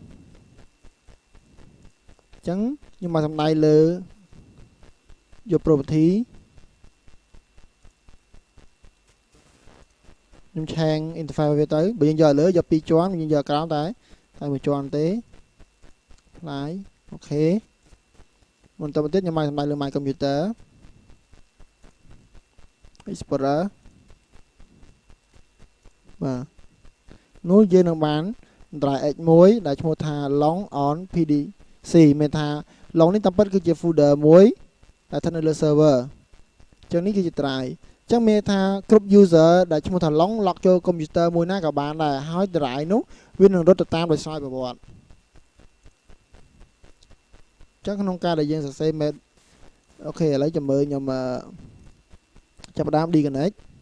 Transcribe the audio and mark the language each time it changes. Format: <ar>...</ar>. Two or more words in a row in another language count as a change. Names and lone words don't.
<km>អញ្ចឹងខ្ញុំមកសំដៅលើយក property ខ្ញុំឆាង interface វាទៅបើយើងយកលើយក2ជាន់យើងយកក្រោមតែមួយជាន់ទេផ្លាយអូខេបន្តមកទៀតខ្ញុំមកសំដៅលើ</km> <en>my computer</en> <km>explorer បាទនោះយើងនឹងបាន drive x មួយដែលឈ្មោះថា long on pdc មានថា long នេះតាមពិតគឺជា folder មួយដែលស្ថិតនៅលើ server អញ្ចឹងនេះគឺជា drive អញ្ចឹងមានថាគ្រប់ user ដែលឈ្មោះថា long log ចូល computer មួយណាក៏បានដែរហើយ drive នោះវានឹងរត់ទៅតាមដោយស្វ័យប្រវត្តិអ ញ្ចឹងក្នុងការដែលយើងសរសេរ map អូខេឥឡូវចាំមើលខ្ញុំចាប់ផ្ដើម deconnect</km>